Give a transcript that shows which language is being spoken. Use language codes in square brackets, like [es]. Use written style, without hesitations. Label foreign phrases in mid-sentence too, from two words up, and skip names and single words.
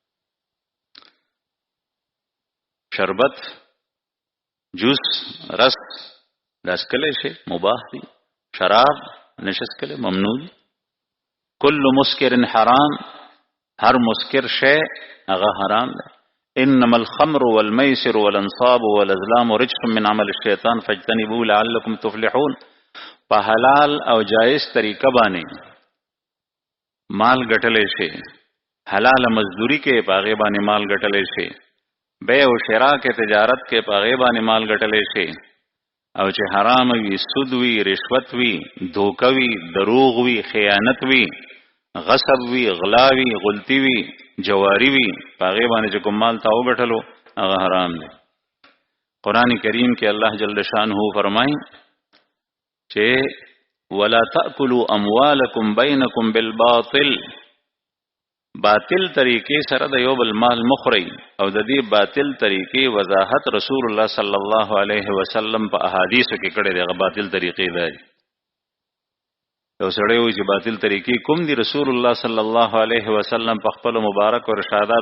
[ps] شربت جوس رس داس کله شي مباح دي شراب نشس کله ممنوع [ar] کل مسکر حرام [ps] هر مسکر شی هغه حرام دی [ar] انما الخمر والميسر والانصاب والازلام رجس من عمل الشيطان فاجتنبوه لعلكم تفلحون [ps] په حلال او جائز طریقه باندې مال ګټلې شي حلال مزدوری کې پاغه باندې مال ګټلې شي بیع او شراء کې تجارت کې پاغه باندې مال ګټلې شي او چې حرام وي سود وي رشوت وي دوکه وي دروغ وي خیانت وي غصب وی غلاوی غلطی وی جواری وی پاغه باندې چې کوم مال تاو غټلو هغه حرام دی قران کریم کې الله [ar] جل شانه [ps] فرمایي چې [ar] ولا تاكلوا اموالکم بینکم بالباطل [ps] باطل طریقې سره د یو بل مال مخری او د دې باطل طریقې وضاحت رسول الله [ar] صلی الله علیه وسلم [ps] په احادیثو کې کړي دغه باطل طریقې دی یو سړی وي چې باطل طریقې کوم دي رسول الله [ar] صلی الله علیه وسلم [ps] په خپل مبارک او ارشاداتو